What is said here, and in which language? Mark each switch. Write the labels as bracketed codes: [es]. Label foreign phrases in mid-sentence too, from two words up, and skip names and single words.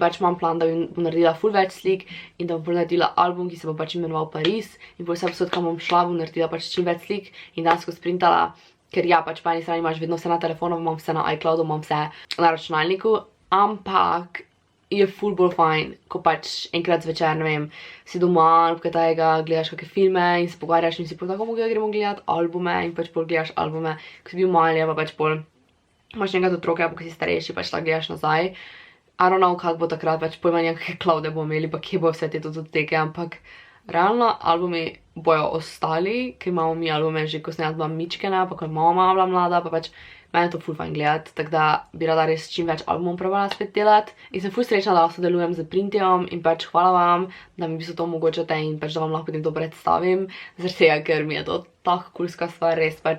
[sl] pač imam plan, da bom naredila ful več slik in da bom naredila album, ki se bo pač imenoval Pariz in po vse posod, kam bom šla, bom naredila pač čim več slik in danes ko sprintala, ker ja, pač po eni strani imaš vedno vse na telefonu, imam vse na iCloudu, imam vse na računalniku, ampak je ful bolj fajn, ko pač enkrat zvečer, ne vem, si doma, kaj tajega, gledaš kakšne filme in se pogovarjaš in si tako mogoče gremo gledati albume in pač pol gledaš albume, ko si bil mali, pa pač pol imaš nekaj otroke, pa ko si starejši, pač tako gledaš nazaj. [en] I don't know, [sl] kako bo takrat, pač pojma nekaj cloude bomo imeli, pa kje bo vse te tototeke, ampak realno albumi bojo ostali, ker imamo mi albume že, ko sem jaz bila mičkena, pa ko je mama bila mlada, pa pač meni je to ful fajn gledati, tako da bi rada res čim več albumov probala spet delati. In sem ful srečna, da sodelujem z Printijom in pač hvala vam, da mi to omogočate in pač da vam lahko potem to predstavim, zaradi tega, ker mi je to tako coolska stvar, res pač.